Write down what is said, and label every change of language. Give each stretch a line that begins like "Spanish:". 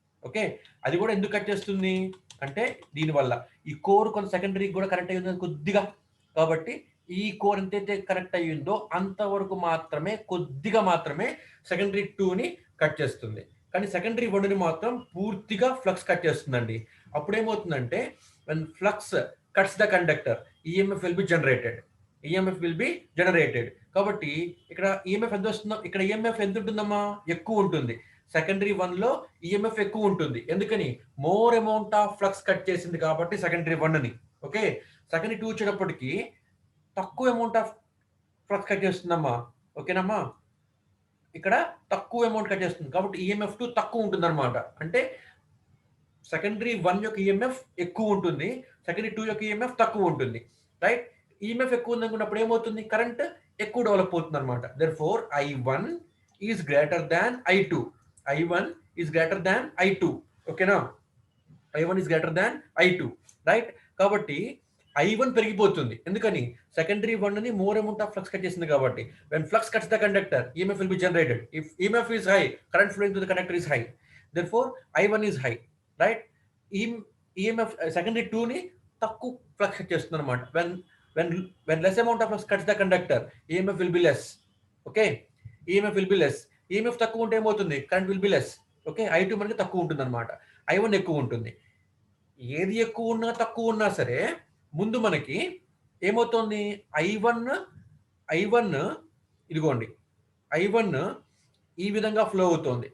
Telugu: Okay, అది కూడా ఎందుకు కట్ చేస్తుంది అంటే దీనివల్ల ఈ కోర్ కొంత సెకండరీ కూడా కనెక్ట్ అయ్యింది కొద్దిగా, కాబట్టి ఈ కోర్ ఎంతైతే కనెక్ట్ అయ్యిందో అంతవరకు కొద్దిగా మాత్రమే సెకండరీ 2ని కట్ చేస్తుంది. కానీ సెకండరీ 1ని మాత్రం పూర్తిగా ఫ్లక్స్ కట్ చేస్తుందండి. అప్పుడు ఏమవుతుందంటే
English: when flux cuts the conductor, EMF will be generated. EMF will be generated.
Telugu: కాబట్టి ఇక్కడ ఈఎంఎఫ్ ఎంత వస్తుందో, ఇక్కడ ఈఎంఎఫ్ ఎంత ఉంటుందమ్మా, ఎక్కువ ఉంటుంది. సెకండరీ 1 లో ఈఎంఎఫ్ ఎక్కువ ఉంటుంది. ఎందుకని, more amount of flux cut చేసింది కాబట్టి సెకండరీ 1 ఓకే. సెకండరీ 2 వచ్చేటప్పటికి తక్కువ అమౌంట్ ఆఫ్ ఫ్లక్స్ కట్ చేస్తుందమ్మా. ఓకేనమ్మా, ఇక్కడ తక్కువ అమౌంట్ కట్ చేస్తుంది కాబట్టి ఈఎంఎఫ్ 2 తక్కువ ఉంటుంది అనమాట. అంటే సెకండరీ 1 యొక్క ఈఎంఎఫ్ ఎక్కువ ఉంటుంది, సెకండరీ 2 యొక్క ఈఎంఎఫ్ తక్కువ ఉంటుంది. రైట్, ఈఎంఎఫ్ ఎక్కువ ఉందనుకున్నప్పుడు ఏమవుతుంది, కరెంట్ ఎక్కువ డెవలప్ అవుతుంది అనమాట.
English: Therefore I1 is greater than I2. I1 is greater than I2. ఓకేనా, I1 is greater than I2. Right,
Telugu: కాబట్టి I1 పెరిగిపోతుంది. ఎందుకని, secondary 1 more amount of flux cut చేసింది కాబట్టి.
English: When flux cuts the conductor, EMF will be generated. If EMF is high, current flowing to the conductor is high. Therefore I1 is high.
Telugu: Right, EMF secondary 2 తక్కువ flux cut చేస్తుంది అనమాట.
English: when less amount of flux cuts the conductor, EMF will be less. Okay, EMF will be less.
Telugu: EMF తక్కువ ఉంటే ఏమవుతుంది, current
English: will be less.
Telugu: Okay, I2 మనకి తక్కువ ఉంటుంది అనమాట, I1 ఎక్కువ ఉంటుంది. ఏది ఎక్కువ ఉన్నా తక్కువ ఉన్నా సరే ముందు మనకి ఏమవుతుంది, I1 ఇదిగోండి, I1 ఈ విధంగా ఫ్లో అవుతుంది.